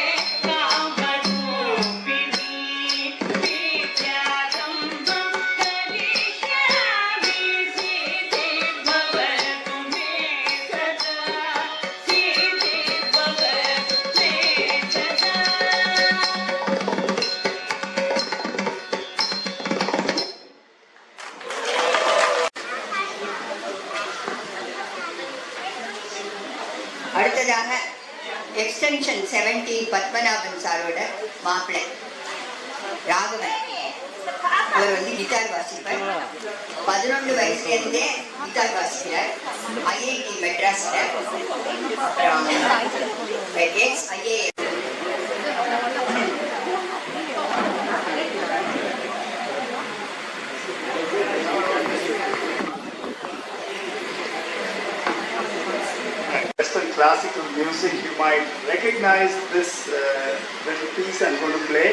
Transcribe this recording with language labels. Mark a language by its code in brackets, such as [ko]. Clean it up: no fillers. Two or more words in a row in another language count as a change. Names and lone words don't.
[sa] कामरूपिणी विद्यारम्भं करिष्यामि सिद्धि भवतु मे सदा सिद्धि भवतु मे सदा [ta] அடுத்ததாக எக்ஸ்டென்ஷன் 70 பத்மநாபன் சாரோட மாப்பிள்ளை ராகவன். அவர் வந்து கிட்டார் வாசிப்பார். 11 வயசுலேருந்தே கிட்டார் வாசிக்கிறார். ஐஐடி மெட்ராஸ்ல [en] ex IAS Western classical music, you might recognize this little piece I'm going to play.